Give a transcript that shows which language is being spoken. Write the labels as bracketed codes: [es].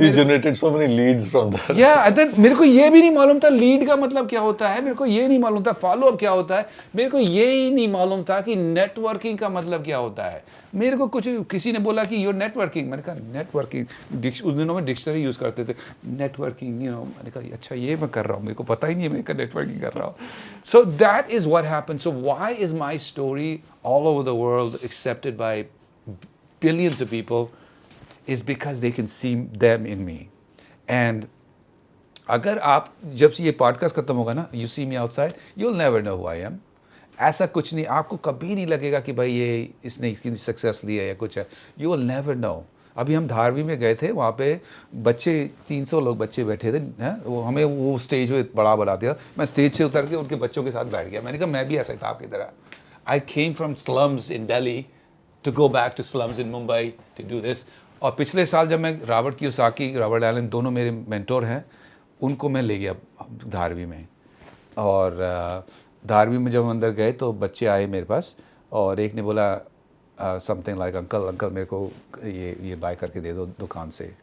[en] He generated so many leads from that. [hi] मेरे को ये भी नहीं मालूम था लीड का मतलब क्या होता है, मेरे को ये नहीं मालूम था फॉलो अप क्या होता है, मेरे को ये ही नहीं मालूम था कि नेटवर्किंग का मतलब क्या होता है। मेरे को कुछ किसी ने बोला कि योर नेटवर्किंग, मैंने कहा नेटवर्किंग, उस दिनों में डिक्शनरी यूज़ करते थे नेटवर्किंग, मैंने कहा अच्छा ये मैं कर रहा हूँ, मेरे को पता ही नहीं है मैं नेटवर्किंग कर रहा हूँ। [en] So that is what happened. So why is my story all over the world accepted by billions of people is because they can see them in me. And [hi] अगर आप जब से ये पॉडकास्ट खत्म होगा ना, [en] You see me outside, you will never know who I am. [hi] ऐसा कुछ नहीं, आपको कभी नहीं लगेगा कि भाई ये इसने इसकी सक्सेस ली है या कुछ है, [en] You will never know. [hi] अभी हम धारवी में गए थे, वहाँ पे बच्चे 300 लोग बच्चे बैठे थे हैं, वो हमें वो स्टेज पे बड़ा बना दिया, मैं स्टेज से उतर के उनके बच्चों के साथ बैठ गया। मैंने कहा मैं भी ऐसा था आपकी तरह। [en] I came from slums in Delhi to go back to slums in Mumbai to do this। [hi] और पिछले साल जब मैं रॉबर्ट कियोसाकी, रॉबर्ट एलन दोनों मेरे मेंटोर हैं, उनको मैं ले गया धारवी में। और धारवी में जब हम अंदर गए तो बच्चे आए मेरे पास और एक ने बोला [en] something like [hi] अंकल मेरे को ये बाय करके दे दो दुकान से।